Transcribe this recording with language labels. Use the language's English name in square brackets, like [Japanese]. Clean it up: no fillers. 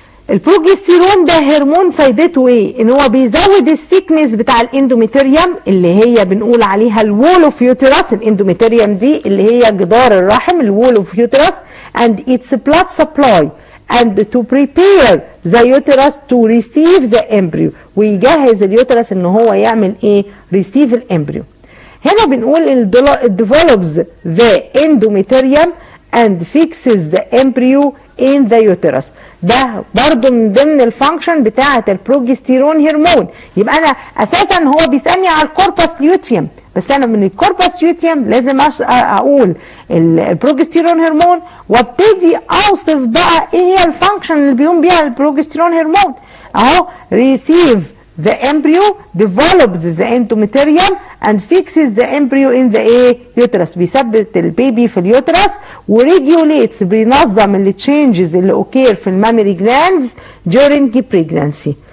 [Arabic] البروجستيرون ده هرمون فايدته ايه؟ ان هو بيزود السيكنس بتاع الاندوميتريوم اللي هي بنقول عليها الوول اوف يوترس. الاندوميتريوم دي اللي هي جدار الرحم، الوول اوف يوترس، [English] and its blood supply and to prepare the uterus to receive the embryo، [Arabic] ويجهز اليوترس ان هو يعمل ايه؟ receive الامبريو. هنا بنقول [English] develops the endometrium and fixes the embryo in the uterus. [Arabic] ده برضو من ضمن الفانكشن بتاعه البروجستيرون هرمون. يبقى انا اساسا هو بيسالني على الكورباس ليوتيوم، بس انا من الكورباس ليوتيوم لازم اقول البروجستيرون هرمون، وابتدي اوصف بقى ايه هي الفانكشن اللي بيقوم بيها البروجستيرون هرمون. اهو [English] receive the embryo, develops the endometrium and fixes the embryo in the uterus، [Arabic] بيثبت البيبي في اليوترس، وريجوليتس بينظم اللي changes اللي اوكير في المامري [English] glands during pregnancy.